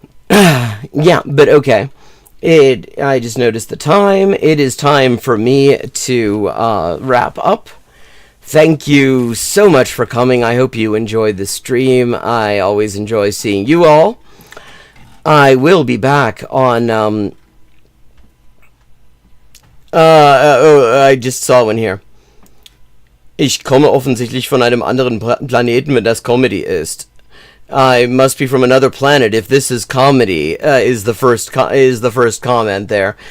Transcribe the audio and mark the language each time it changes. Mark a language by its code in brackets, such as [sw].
[en] Yeah, but okay. I just noticed the time. It is time for me to wrap up. Thank you so much for coming. I hope you enjoyed the stream. I always enjoy seeing you all. I will be back on, I just saw one here. [de] Ich komme offensichtlich von einem anderen Planeten, wenn das Comedy ist. [en] I must be from another planet if this is comedy, is the first comment there.